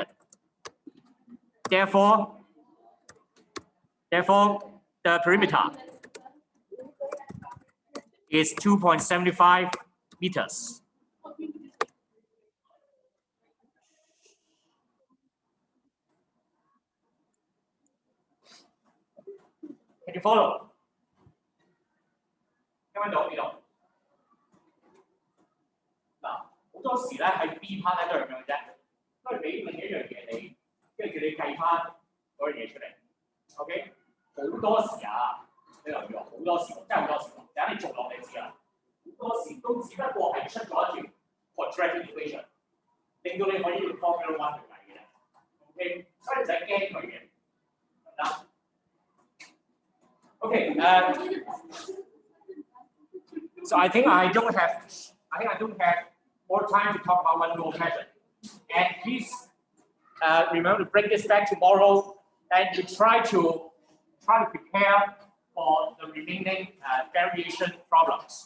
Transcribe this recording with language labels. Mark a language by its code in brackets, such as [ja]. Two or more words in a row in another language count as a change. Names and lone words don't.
[en] Therefore, the perimeter is 2.75 meters. Can you follow? [yue] 聽唔聽到呢度？嗱，好多時咧喺 [en] B part [yue] 咧都係咁樣啫，都係俾另一樣嘢你，跟住叫你計翻嗰樣嘢出嚟。OK， 好多時啊，你留意喎，好多時真係好多時，等你做落你知啦。好多時都只不過係出咗一條 [en] quadratic equation， [yue] 令到你可以用 [en] formula one [yue] 去計嘅。OK， 所以唔使驚佢嘅， [en] 得。Okay, so I think I don't have more time to talk about one more question. And please remember to bring this back tomorrow, and you try to prepare for the remaining variation problems.